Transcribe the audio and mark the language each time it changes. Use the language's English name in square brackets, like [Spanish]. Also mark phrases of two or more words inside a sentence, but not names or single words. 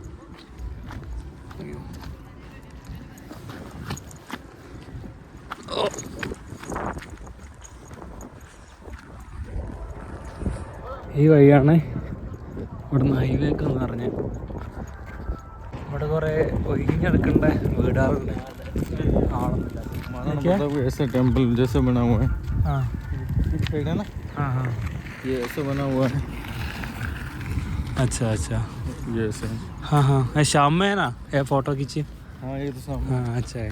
[Malayalam] ഈ വഴിയാണ് ഇവിടുന്ന് ഹൈവേക്ക് എന്ന് പറഞ്ഞ്. ഇവിടെ കുറേ ഒഴിഞ്ഞെടുക്കേണ്ട വീടുകളുണ്ട്. [Hindi] ऐसा टेम्पल जैसे बना हुआ है. हाँ है ना. हाँ हाँ ये ऐसे बना हुआ है. अच्छा अच्छा. ये ऐसे. हाँ हाँ, ये शाम में है ना, ये फोटो खींची. हाँ ये तो सामने. हाँ अच्छा है.